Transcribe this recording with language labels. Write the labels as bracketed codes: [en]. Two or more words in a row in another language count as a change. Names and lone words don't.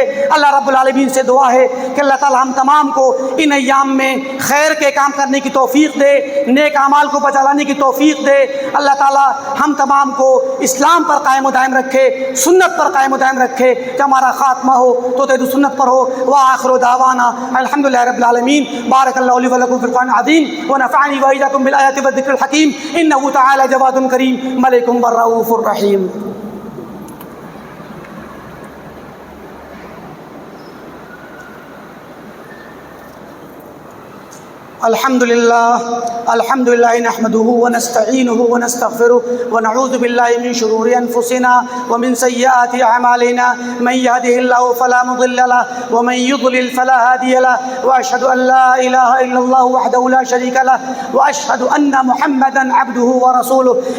[ar] اللہ رب العالمین [ur] سے دعا ہے کہ اللہ تعالی ہم تمام کو ان ایام میں خیر کے کام کرنے کی توفیق دے، نیک اعمال کو بچا لانے کی توفیق دے۔ اللہ تعالی ہم تمام کو اسلام پر قائم و دائم رکھے، سنت پر قائم و دائم رکھے، کہ ہمارا خاتمہ ہو تو تید سنت پر ہو۔ [ar] وآخر دعوانا الحمدللہ رب العالمین۔ بارک اللہ لی ولکم فی القرآن العظیم ونفعنی وإیاکم بالآیات والذکر الحکیم، انہ تعالی جواد کریم ملک بالرؤوف الرحیم۔ الحمد للہ نحمده ونستعینه ونستغفره ونعوذ باللہ من شرور انفسنا ومن سیئات اعمالنا، من يهده الله فلا مضل له ومن يضلل فلا هادي له، واشهد ان لا اله الا الله وحده لا شريك له، واشهد ان محمدا عبده ورسوله۔